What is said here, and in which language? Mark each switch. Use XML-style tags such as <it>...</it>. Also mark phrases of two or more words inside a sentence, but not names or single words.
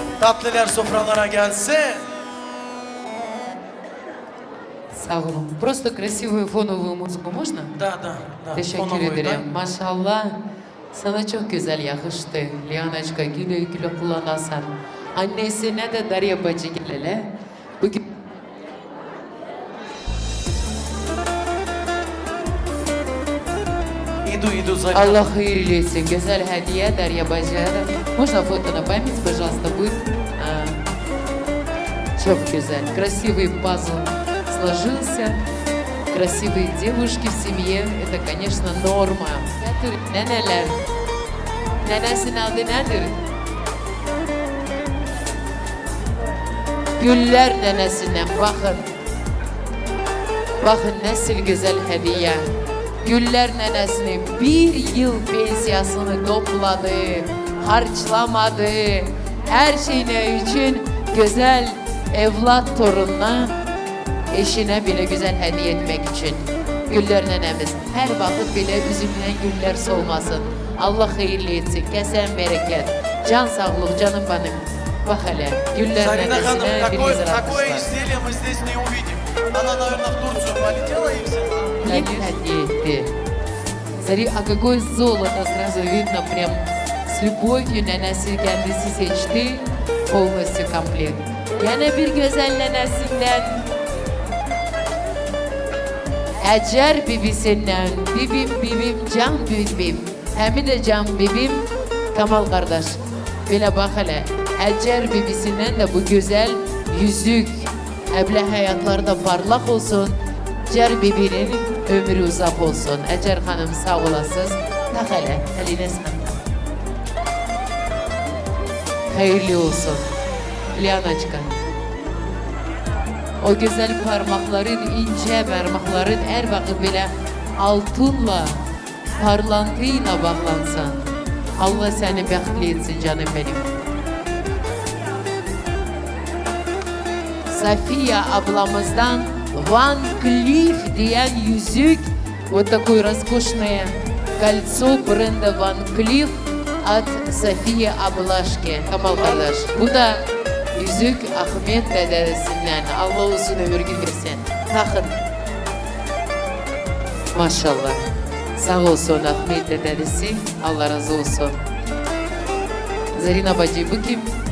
<tr>Tatlılar sofralara gelse. Sağ olun.</tr> <ru>Просто красивую фоновую muzika можно? Da.</ru> <tr>Teşekkür</tr> <ru>Фоновую да.</ru> <tr>ederim. Maşallah. Sana çok güzel yakıştı. Liyanочка güle güle kullanasın. Annesine de Darya bacı gelele. Bugün</tr> <ru>Иду, Зарина.</ru> <tr>Allah hayırlı etsin. Güzel hediye Darya bacıya da.</tr> <ru>Можно фото на память, пожалуйста, будет?</ru> <tr>Çok güzel.</tr> <ru>Красивый пазл сложился. Красивые девушки в семье. Это, конечно, норма.</ru> <tr>Neneler. Nenesinin adı nedir? Güller nenesinden bakın. Bakın nasıl güzel hediye. Güller nenesinin bir yıl pensiyasını topladı, harçlamadı. Her şeyine için güzel evlat torununa, eşine bile güzel hediye etmek için. Güller nenemiz her vakit bile üzümden güller solmasın. Allah hayırlı etsin, kesen bereket. Can sağlık canım benim. Bak hele güller</tr> <ru>Зарина Ханым,</ru> <tr>nenesine bir</tr> <ru>такое</ru> <tr>güzel atmışlar.</tr> <ru>изделие мы здесь не увидим. Она, наверное, в Турцию полетела и взяла.</ru> <tr>Hediye etti.</tr> <ru>Смотри, а какое золото сразу видно, прям с любовью</ru> <tr>nenesi kendisi seçti.</tr> <ru>Полностью комплект.</ru> <tr>Yine bir güzel nenesinden. Hacer bibisinden. Bibim, can bibim. Hem de can bibim. Kamal kardeş. Bile bak hele. Hacer bibisinden de bu güzel yüzük. Evle hayatlarda parlak olsun. Hacer bibinin ömrü uzak olsun. Hacer hanım sağ olasınız. Tak hele. Eline sağlık. Hayırlı olsun. Liyanочка. O güzel parmakların, ince parmakların her vakit bile altınla, parlantıyla bağlansan. Allah seni bəxtli etsin canım benim. Safiye ablamızdan Van Cleef diyen yüzük,</tr> <ru>вот такое роскошное кольцо бренда Van Cleef от Safiye Ablaşke.</ru> <tr>Kamal kardeş. Bu da yüzük Ahmet dedesinden. Allah uzun ömür versin. Takın. Maşallah. Sağ olsun Ahmet dedesi. Allah razı olsun. Zarina bacı bu kim?</tr>